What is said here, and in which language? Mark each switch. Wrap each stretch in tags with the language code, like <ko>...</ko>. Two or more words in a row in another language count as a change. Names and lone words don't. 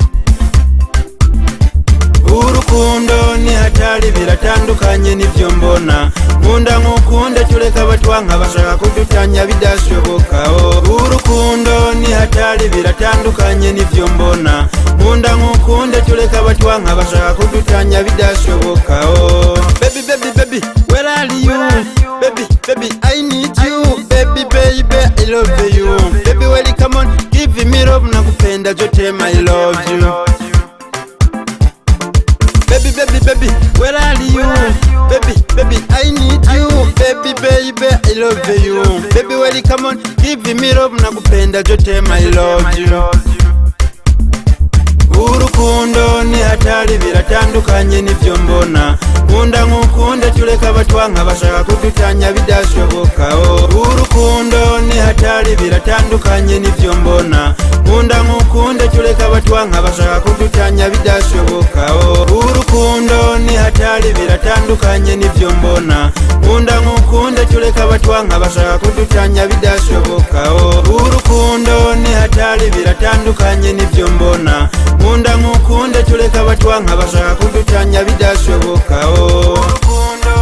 <rn>urukundo ni hatari biratandukanye nivyo mbona nkunda nkukunde tureka batwanka bashaka kudutanya bidashoboka urukundo ni hatari biratandukanye nivyo mbona nkunda nkukunde tureka batwanka bashaka kudutanya bidashoboka</rn> <en>baby baby baby where are you baby baby I need you baby baby I love you baby well come on give me love</en> <sw>nakupenda jote</sw> <en>my love you baby baby baby where are you baby baby I need you baby baby I love you baby well come on give me love</en> <sw>nakupenda jote</sw> <en>my love you</en> <rn>urukundo ni hatari biratandukanye nivyo mbona nkunda nkukunde tureka batwanka bashaka kudutanya bidashoboka urukundo ni hatari biratandukanye nivyo mbona nkunda nkukunde tureka batwanka bashaka kudutanya bidashoboka urukundo ni hatari biratandukanye nivyo mbona nkunda nkukunde tureka batwanka bashaka kudutanya bidashoboka urukundo ni hatari biratandukanye nivyo mbona nkunda nkukunde tureka batwanka bashaka kudutanya bidashoboka</rn>